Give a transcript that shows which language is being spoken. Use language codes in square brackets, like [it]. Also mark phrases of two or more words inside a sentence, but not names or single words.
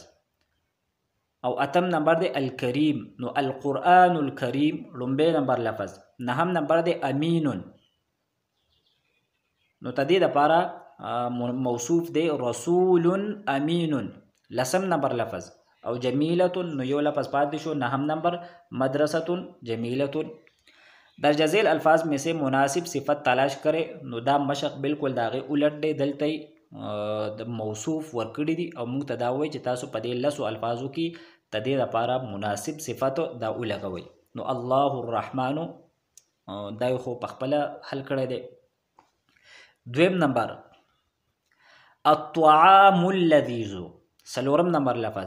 [ps] او اتم نمبر دی الکریم، نو [ar] القرآن الکریم [ps] لومبی نمبر لفظ. نهم نمبر دی امینون، نو ته دې لپاره موصوف دی [ar] رسول امینون [ps] لسم نمبر لفظ. او جمیلتون نو یو لفظ پاتې شو نهم نمبر [ar] مدرستون جمیلتون. [ur] درجہ ذیل الفاظ میں سے مناسب صفت تلاش کرے. [ps] نو دا مشق بالکل داغه الټ دی، دلته د موصوف ورکړي دي او موږ ته دا وایي چې تاسو په دې لسو الفاظو کې د دې لپاره مناسب صفت دا ولګوئ. نو [ar] الله الرحمن [ps] دا خو په خپله حل کړی دی. دویم نمبر [ar] الطعام اللذیذ [ps] څلورم نمبر لفظ.